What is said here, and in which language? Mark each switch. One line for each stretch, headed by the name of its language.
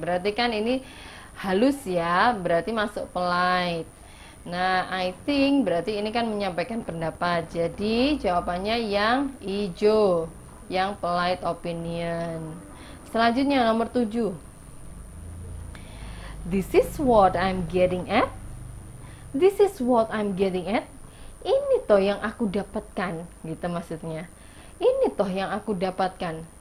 Indonesian: Berarti kan ini halus ya, berarti masuk polite. Nah,
English: I think
Indonesian: berarti ini kan menyampaikan pendapat. Jadi jawabannya yang hijau, yang
English: polite opinion.
Indonesian: Selanjutnya nomor 7.
English: This is what I'm getting at. This is what I'm getting at.
Indonesian: Ini toh yang aku dapatkan, gitu maksudnya. Ini toh yang aku dapatkan.